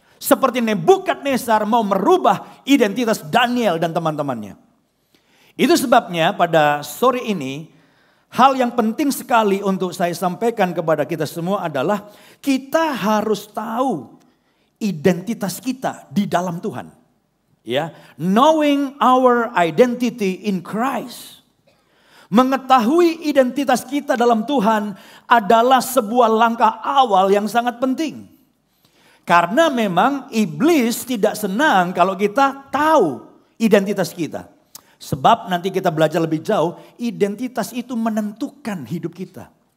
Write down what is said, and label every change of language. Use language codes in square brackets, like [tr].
[id] Seperti Nebukadnezar mau merubah identitas Daniel dan teman-temannya. Itu sebabnya pada sore ini, hal yang penting sekali untuk saya sampaikan kepada kita semua adalah kita harus tahu identitas kita di dalam Tuhan. [en] Ya, knowing our identity in Christ. [id] Mengetahui identitas kita dalam Tuhan adalah sebuah langkah awal yang sangat penting. Karena memang iblis tidak senang kalau kita tahu identitas kita. Sebab nanti kita belajar lebih jauh, identitas itu menentukan hidup kita.